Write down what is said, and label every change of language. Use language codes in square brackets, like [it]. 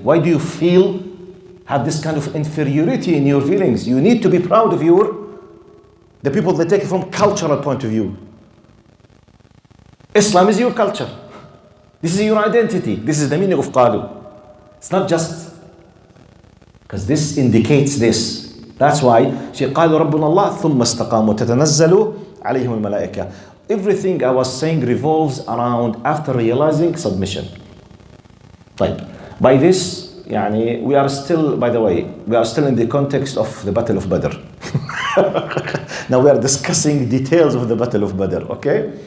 [en] Why do you have this kind of inferiority in your feelings? You need to be proud of the people that take it from cultural point of view. Islam is your culture. This is your identity. This is the meaning of qalu. It's not just because this indicates this. That's why she [ar] قالوا ربنا الله ثم استقاموا تتنزل عليهم الملائكة. [en] Everything I was saying revolves around after realizing submission. [ar] طيب. [en] By this, [ar] يعني, [en] we are still, by the way, we are still in the context of the Battle of Badr. Now we are discussing details of the Battle of Badr, okay?